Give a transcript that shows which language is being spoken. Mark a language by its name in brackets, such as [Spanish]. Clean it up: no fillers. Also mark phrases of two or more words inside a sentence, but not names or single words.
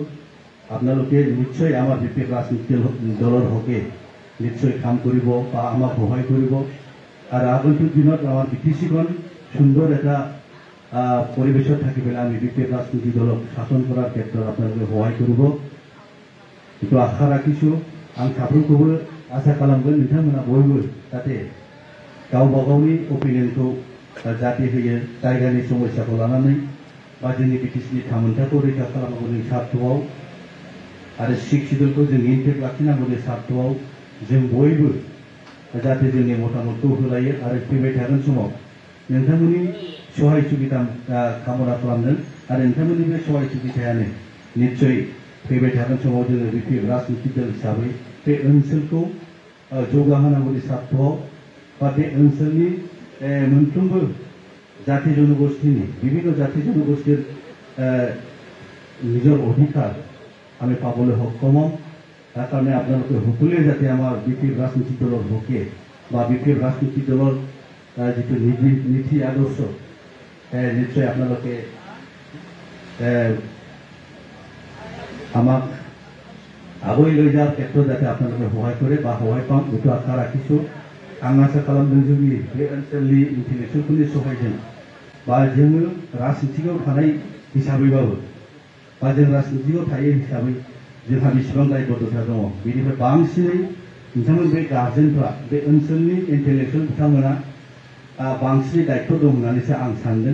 [Assamese] আপোনালোকে নিশ্চয় আমাৰ BPF ৰাজনৈতিক দলৰ হকে নিশ্চয় কাম কৰিব বা আমাক সহায় কৰিব। আৰু আগন্তুক দিনত আমাৰ বিটিচিখন সুন্দৰ এটা পৰিৱেশত থাকি পেলাই আমি BPF ৰাজনৈতিক দলক শাসন কৰাৰ ক্ষেত্ৰত আপোনালোকে সহায় কৰিব, এইটো আশা ৰাখিছোঁ। [Bodo] आं साफ्रोमखौबो आसा खालामगोन नोंथांमोना बयबो जाहाथे गावबा गावनि अपिनियनखौ जाहाथे होयो जायगानि समस्याखौ लानानै बा जोंनि बिटिसिनि थामोनथाखौ रैखा खालामनांगौनि सार्थआव आरो [English] sixth schedule [Bodo] जों इनटेक लाखिनांगौनि सार्थआव जों बयबो जाहाथे जोंनि मतामतखौ होलायो आरो फैबाय थागोन समाव नोंथांमोननि सहाय सुबिदा कामना खालामदों आरो नोंथांमोननि बे सहाय सुबिदायानो निश्चय फैबाय थागोन समाव जोङो BPF राजनीतिक दल हिसाबै बे ओनसोलखौ जौगाहोनांगौनि सार्थआव बा बे ओनसोलनि मोनफ्रोमबो जाति जनगोष्ठीनि [Assamese] বিভিন্ন জাতি জনগোষ্ঠীৰ নিজৰ অধিকাৰ আমি পাবলৈ সক্ষম হ'ম। তাৰ কাৰণে আপোনালোকে সকলোৱে যাতে আমাৰ BPF ৰাজনীতিক দলৰ হকে বা BPF ৰাজনীতিক দলৰ যিটো নীতি আদৰ্শ নিশ্চয় আপোনালোকে আমাক আগুৱাই লৈ যোৱাৰ ক্ষেত্ৰত যাতে আপোনালোকে সহায় কৰে বা সহায় পাম এইটো আশা ৰাখিছোঁ। [Bodo] आं आसा खालामदों जोंनि बे ओनसोलनि इन्टेलेक्सुवेलफोरनि सहायजों बा जोङो राजनीतियाव थानाय हिसाबैबाबो बा जों राजनीतियाव थायो हिसाबै जोंहा बेसेबां दायबद्धता दङ बेनिफ्राय बांसिनै नोंथांमोन बे गार्जेनफ्रा बे ओनसोलनि इन्टेलेक्सुवेल बिथांमोना बांसिनै दायित्व दं होननानैसो आं सानदों।